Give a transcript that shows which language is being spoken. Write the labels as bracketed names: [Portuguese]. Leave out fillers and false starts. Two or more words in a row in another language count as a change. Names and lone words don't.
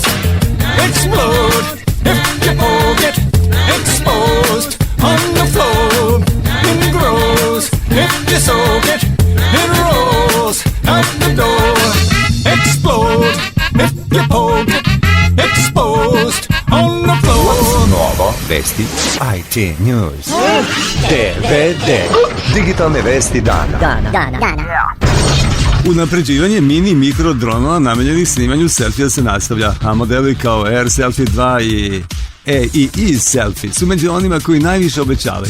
[English] Explode if you poke it, exposed on the floor. It grows if you soak it, it rolls out the door. Explode if you poke it, exposed on the floor. [Serbian] Novo, vesti, [English] IT News. [Serbian] DVD, digitalne vesti dana. Unapređivanje mini i mikro dronova namenjenih snimanju selfija se nastavlja, a modeli kao Air Selfie 2 i E selfie su među onima koji najviše obećavaju.